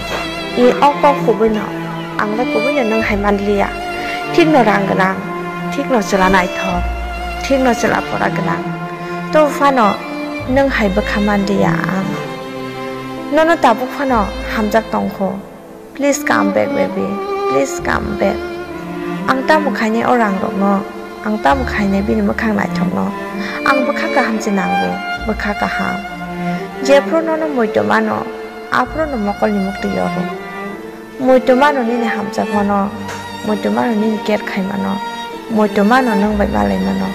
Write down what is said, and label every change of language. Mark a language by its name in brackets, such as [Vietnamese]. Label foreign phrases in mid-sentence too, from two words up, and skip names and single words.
[Kok Borok] I okok kubui no, ang le kubui no nang haiman lia. Tik no rang genang, tik no sela nai thop, tik no sela pora genang. To fano nang hai bekaman dia ang. Nono tabuk fano hamjak tongko. [English] Please come back baby, please come back. [Kok Borok] Ang ta mukhaine orang rok no, ang ta mukhaine bini mukhang nai thok no. Ang bukha ka hamje nangbo, bukha ka ham. Jepro nono moito mano, apro no mokol ni mukti yoro. Moito mano ni ne hamjak mano, moito mano ni ket khai mano, moito mano nang bai balai mano.